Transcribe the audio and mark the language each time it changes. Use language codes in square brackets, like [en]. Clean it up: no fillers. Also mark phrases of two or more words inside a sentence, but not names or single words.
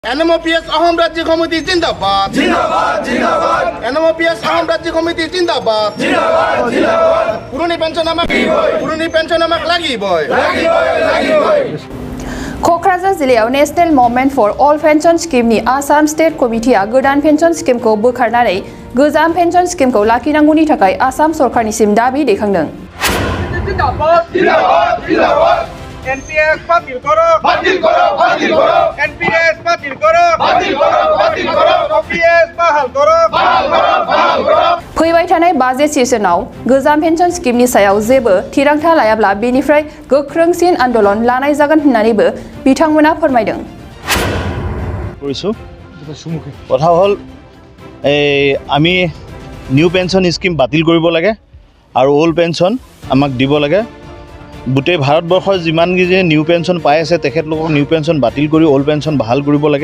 [as] NMOPS আহম রাজ্য কমিটি জিন্দাবাদ জিন্দাবাদ জিন্দাবাদ NMOPS আহম রাজ্য কমিটি জিন্দাবাদ জিন্দাবাদ জিন্দাবাদ পুরনি পেনশন আমাক লাগিবই [brx] क'क्राझार जिल्लायाव [en] National Movement for All Pension [brx] स्किमनि आसाम स्टेट कमिटिआ गोदान पेन्सन स्किमखौ बोखारनानै गोजाम पेन्सन स्किमखौ लाखिनांगौनि थाखाय आसाम सरकारनिसिम दाबि दैखांदों। [as] NPS বাতিল করো NPS বাতিল করো OPS বাহাল করো [brx] फैबाय थानाय बाजेट सेसनाव गोजाम पेन्सन स्किमनि सायाव जेबो थिरांथा लायाब्ला बेनिफ्राय गोख्रोंसिन आन्दोलन लानाय जागोन होननानैबो बिथांमोना फोरमायदों। [as] কথা হ'ল আমি [en] new pension scheme [as] বাতিল কৰিব লাগে আৰু [en] old pension [as] আমাক দিব লাগে। গোটেই ভাৰতবৰ্ষৰ যিমানকেইজনে [en] new pension [as] পাই আছে তেখেতলোকক [en] new pension [as] বাতিল কৰি [en] old pension [as] ভাল কৰিব লাগে।